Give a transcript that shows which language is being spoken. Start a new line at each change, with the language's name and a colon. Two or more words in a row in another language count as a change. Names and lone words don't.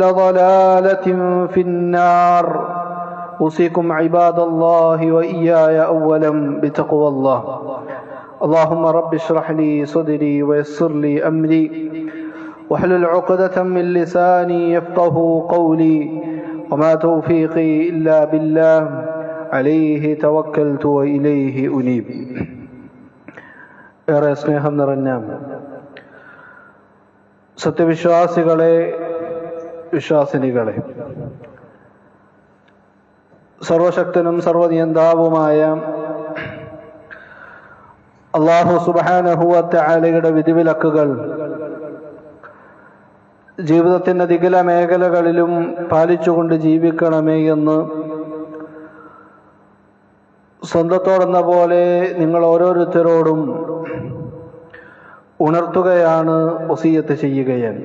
Arabic: ضلالة في النار أوصيكم عباد الله وإياي أولا بتقوى الله اللهم رب اشرح لي صدري ويسر لي أمري واحلل عقدة من لساني يفقه قولي وما توفيقي إلا بالله عليه توكلت وإليه أنيب.
Malayalam: ഏറെ സ്നേഹം നിറഞ്ഞ സത്യവിശ്വാസികളെ, വിശ്വാസിനികളെ, സർവശക്തനും സർവനിയന്താവുമായ
Arabic: الله سبحانه و
Malayalam: തആലയുടെ വിധിവിലക്കുകൾ ജീവിതത്തിൻ്റെ ദിഗല മേഖലകളിലും പാലിച്ചുകൊണ്ട് ജീവിക്കണമേ എന്ന് സ്വന്തത്തോടെന്ന പോലെ നിങ്ങൾ ഓരോരുത്തരോടും ഉണർത്തുകയാണ്, വസിയ്യത്ത് ചെയ്യുകയാണ്.